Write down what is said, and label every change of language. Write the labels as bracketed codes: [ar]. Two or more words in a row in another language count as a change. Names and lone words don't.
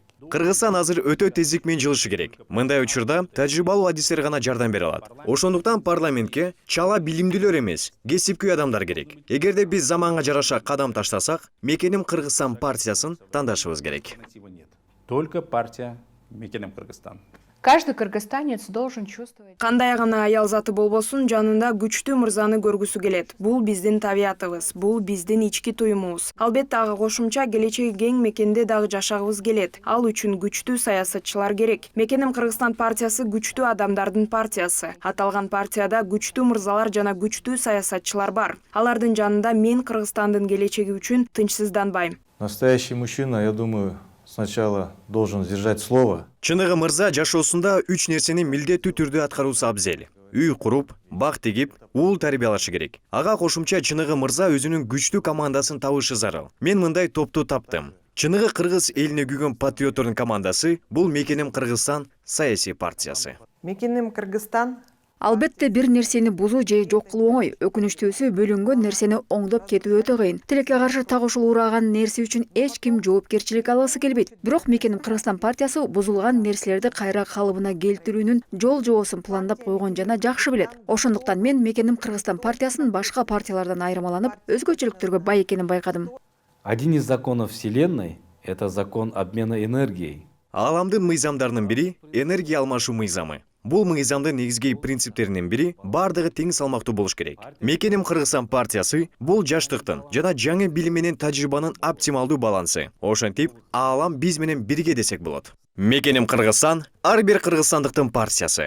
[ky] Кыргызстан азыр өтө тездик менен жылышы керек. Мындай учурда тажрыйбалуу адистер гана жардам бере алат. Ошондуктан парламентке чала билимдүүлөр эмес, кесипкөй адамдар керек. Эгерде биз заманга жараша кадам таштасак, Мекеним Кыргызстан партиясын тандашыбыз керек. [ru] Только партия Мекеним Кыргызстан. Каждый кыргызстанец должен чувствовать. [ky] Кандай гана аял заты болбосун, жанында күчтүү мырзаны көргүсү келет. Бул биздин табиятыбыз, бул биздин ички туюмубуз. Албетте ага кошумча келечеги кең мекенде дагы жашагыбыз келет. Ал үчүн күчтүү саясатчылар керек. Мекеним Кыргызстан партиясы күчтүү адамдардын партиясы. Аталган партияда күчтүү мырзалар жана күчтүү саясатчылар бар. Алардын жанында мен Кыргызстандын келечеги үчүн тынчсызданбайм. [ru] Настоящий мужчина, я думаю, сначала должен сдержать слово. [ky] Чыныгы мырза жашоосунда 3 нерсени милдеттүү түрдө аткаруусу абзел. Үй куруп, бак тегип, уул тарбиялашы керек. Ага кошумча Чыныгы мырза өзүнүн күчтүү командасын табышы зарыл. Мен мындай топту таптым. Чыныгы кыргыз элине күйгөн патриоттордун командасы бул Мекеним Кыргызстан саясий партиясы. Мекеним Кыргызстан. Албетте бир нерсени бузуу же жок кылуу оңой. Өкүнүчтүүсү бөлүнгөн нерсени оңдоп кетүү өтө кыйын. Тилекке каршы тагышуу ураган нерсе үчүн эч ким жоопкерчилик аласы келбейт. Бирок Мекеним Кыргызстан партиясы бузулган нерселерди кайра калыбына келтирүүнүн жол жоосун пландап койгон жана жакшы билет. Ошондуктан мен Мекеним Кыргызстан партиясынын башка партиялардан айырмаланып, өзгөчөлүктөргө бай экенин байкадым. [ru] Один из законов Вселенной – это закон обмена энергией. [ky] Ааламдын мыйзамдарынын бири энергия алмашуу мыйзамы. Бул мыйзамдын негизги принциптеринин бири бардыгы тең салмактуу болуш керек. Мекеним Кыргызстан партиясы бул жаштыктын жана жаңы билим менен тажрыйбанын оптималдуу балансы. Ошентип, аалам биз менен бирге десек болот. Мекеним Кыргызстан ар бир кыргызстандыктын партиясы.